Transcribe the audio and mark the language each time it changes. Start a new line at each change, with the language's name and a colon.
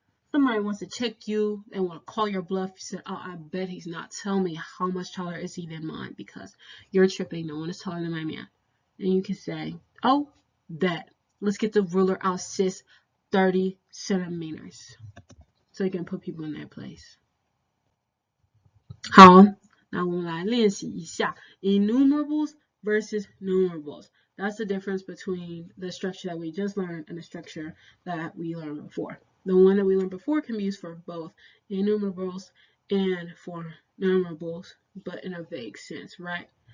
English: Somebody wants to check you, they want to call your bluff. You said, oh, I bet he's not. Tell me, how much taller is he than mine? Because you're tripping. No one is taller than my man. And you can say, oh, that. Let's get the ruler out, sis. 30 centimeters. So you can put people in their place.
Chinese: 好，那我们来练习一下
English: enumerables versus numerables. That's the difference between the structure that we just learned and the structure that we learned before. The one that we learned before can be used for both enumerables and for numerables, but in a vague sense, right?